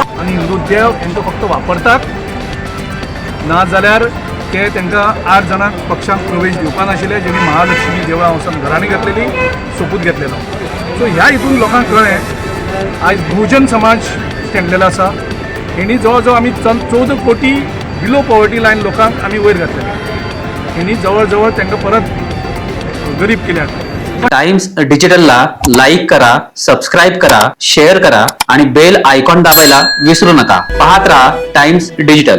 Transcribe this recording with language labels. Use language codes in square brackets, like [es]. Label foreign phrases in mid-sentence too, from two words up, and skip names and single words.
[kok] आनी हिंदू देव तांकां फक्त वापरतात ना जाल्यार ते तांकां 8 जाणांक पक्षांक प्रवेश दिवपा नाशिल्ले जेणी महालक्ष्मी देवळां वचून घरांनी घेतलेली सोपूत घेतलेलो सो ह्या हितून लोकांक कळ्ळें आयज बहुजन समाज स्टँडलेलो आसा हेणी जवळ जवळ आमी 14 कोटी [en] below poverty line [kok] लोकांक आमी वयर घातलेले हेणी जवळ जवळ तांकां परत गरीब केल्यात [mr] टाइम्स डिजिटलला लाईक करा, सबस्क्राईब करा, शेअर करा आणि [en] bell icon [mr] दाबायला विसरू नका. पाहत राहा टाइम्स डिजिटल.